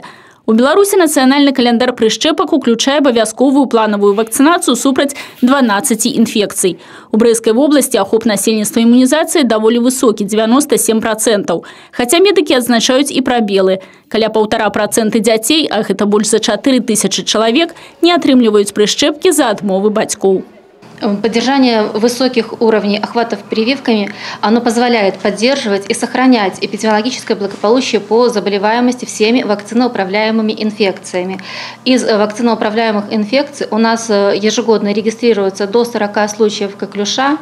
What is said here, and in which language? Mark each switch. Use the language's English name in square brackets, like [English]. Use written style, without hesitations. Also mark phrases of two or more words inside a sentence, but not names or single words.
[Belarusian] У Беларусі нацыянальны каляндар прышчэпак уключае абавязковую планавую вакцынацыю супраць 12 інфекцый. У Брэскай вобласці ахоп насельніцтва імунізацыі даволі высокі – 97%. Хаця медыкі адзначаюць і прабелы. Каля 1,5% дзяцей, а гэта больш за 4000 чалавек, не атрымліваюць прышчэпкі за адмовы бацькоў. [Russian] Поддержание высоких уровней охватов прививками, оно позволяет поддерживать и сохранять эпидемиологическое благополучие по заболеваемости всеми вакциноуправляемыми инфекциями. Из вакциноуправляемых инфекций у нас ежегодно регистрируется до 40 случаев коклюша.